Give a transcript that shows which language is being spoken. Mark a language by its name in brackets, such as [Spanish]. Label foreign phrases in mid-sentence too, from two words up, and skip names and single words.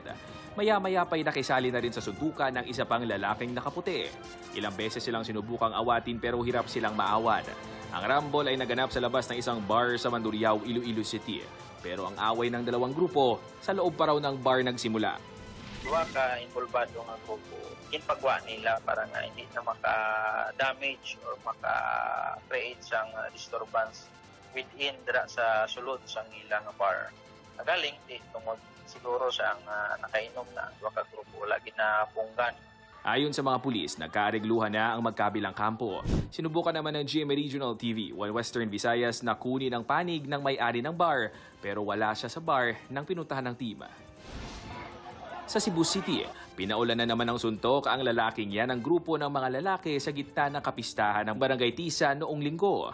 [Filipino] Maya-maya pa'y nakisali na rin sa suntukan ng isa pang lalaking nakaputi. Ilang beses silang sinubukang awatin pero hirap silang maawat. Ang rambol ay naganap sa labas ng isang bar sa Mandurriao, Iloilo City. Pero ang away ng dalawang grupo, sa loob pa raw ng bar nagsimula. [Hiligaynon] Duwa ka involvado nga grupo, ginpagwa nila para nga hindi na maka-damage or maka-create sang disturbance within dira sa sulod sang ilang bar. Nagaling di tungod siguro sa ang nakainom na duwa ka grupo lagi na punggan. [Filipino] Ayon sa mga pulis, nagkaregluhan na ang magkabilang kampo. Sinubukan naman ng GMA Regional TV, One Western Visayas na kunin ang panig ng may-ari ng bar pero wala siya sa bar nang pinuntahan ng team. Sa Cebu City, pinaulan na naman ng suntok ang lalaking yan ng grupo ng mga lalaki sa gitna ng kapistahan ng Barangay Tisa noong linggo.